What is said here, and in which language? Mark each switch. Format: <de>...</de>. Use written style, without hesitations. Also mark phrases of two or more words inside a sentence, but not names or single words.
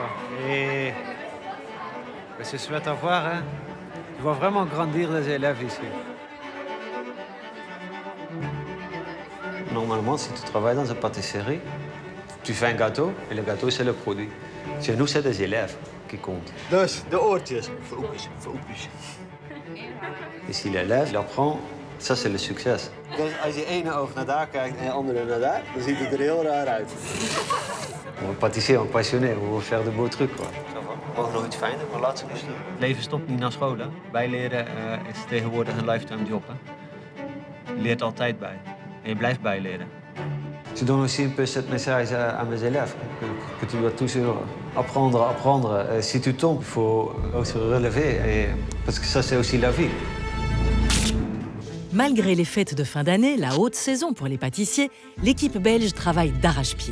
<fr>Et c'est chouette à voir, hein. Je vois vraiment grandir les élèves ici. Normalement, si tu travailles dans une pâtisserie, tu fais un gâteau et le gâteau, c'est le produit. Chez nous, c'est des élèves qui comptent.</fr> <nl>Dus, de oortjes. Focus.</nl> <fr>Et si l'élève l'apprend, ça, c'est le succès.</fr> <nl>Dus als je ene oog naar daar kijkt en je andere naar daar, dan ziet het er heel raar uit.</nl> <fr>On est pâtissier, on est passionné, on veut faire de beaux trucs. Quoi.</fr> <nl>Mogen nog iets fijner, maar laatste misschien. Het leven stopt niet na school. Hè? Bijleren is tegenwoordig een</nl> <en>lifetime job.</en> <nl>Hè? Je leert altijd bij. En je blijft bijleren.</nl> <fr>Je donne aussi un peu cette message à mes élèves, que tu dois toujours apprendre. Si tu tombes, il faut se relever, parce que ça, c'est aussi la vie. Malgré les fêtes de fin d'année, la haute saison pour les pâtissiers, l'équipe belge travaille d'arrache-pied.</fr>